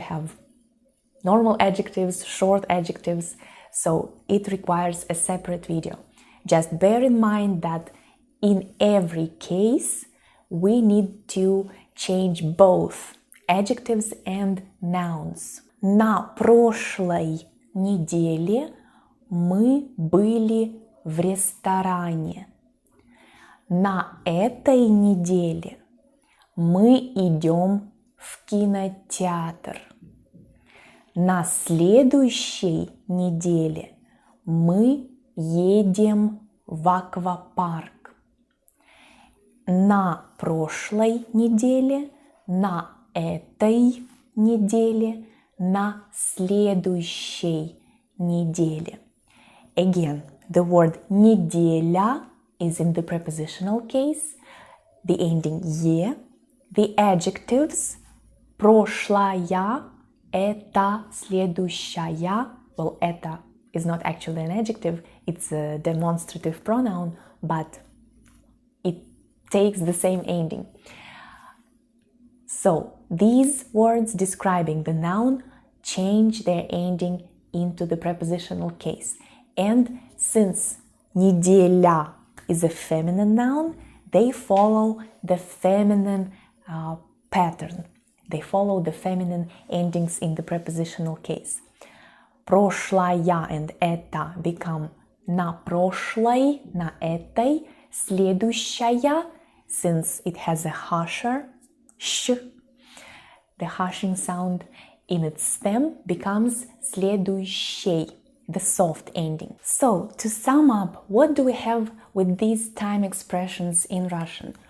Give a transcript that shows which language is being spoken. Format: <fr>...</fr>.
<en>We have normal adjectives, short adjectives, so it requires a separate video. Just bear in mind that in every case we need to change both adjectives and nouns.</en> <ru>На прошлой неделе мы были в ресторане. На этой неделе мы идем в кинотеатр. На следующей неделе мы едем в аквапарк. На прошлой неделе, на этой неделе, на следующей неделе.</ru> <en>Again, the word неделя is in the prepositional case, the ending «е», the adjectives прошлая, это, следующая. Well, это is not actually an adjective, it's a demonstrative pronoun, but it takes the same ending. So, these words describing the noun change their ending into the prepositional case. And since неделя is a feminine noun, they follow the feminine pattern. They follow the feminine endings in the prepositional case.</en> <ru>Прошлая</ru> <en>and</en> <ru>это</ru> <en>become</en> <ru>на прошлой, на этой.</ru> <en>Следующая, since it has a harsher sh, the harshing sound in its stem becomes следующей, the soft ending. So, to sum up, what do we have with these time expressions in Russian?</en>